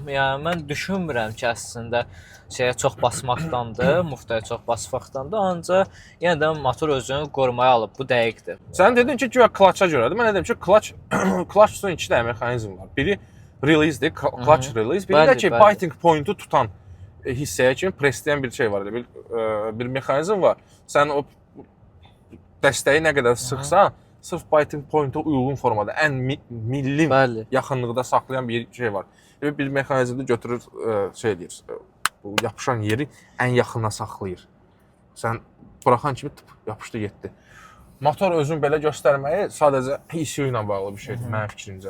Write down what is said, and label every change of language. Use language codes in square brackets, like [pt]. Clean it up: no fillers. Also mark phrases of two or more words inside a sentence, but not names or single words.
[az] Yəni mən düşünmürəm ki, əslində şeyə çox basmaqdandır, muftaya çox basmaqdandır, ancaq yenə də motor özünü qorumaya alıb. Bu dəqiqdir. Sən dedin ki, güya klaça görədir. Mən dedim ki, klaç üçün 2 dənə mexanizm var. Biri release-dir, [en] clutch release. [az] Biri də ki, [en] biting point-u [az] tutan hissəyə kimi pressləyən bir şey var. Bir mexanizm var. Sən o dəstəyi nə qədər sıxsan, sırf [en] biting point-a [az] uyğun formada, ən milli yaxınlıqda saxlayan bir şey var. Bir mexanizmdə götürür, şey deyir, bu yapışan yeri ən yaxına saxlayır. Sən buraxan kimi yapışdı, getdi. Motor özün belə göstərməyi sadəcə ECU ilə bağlı bir şeydir, mənim fikrimcə.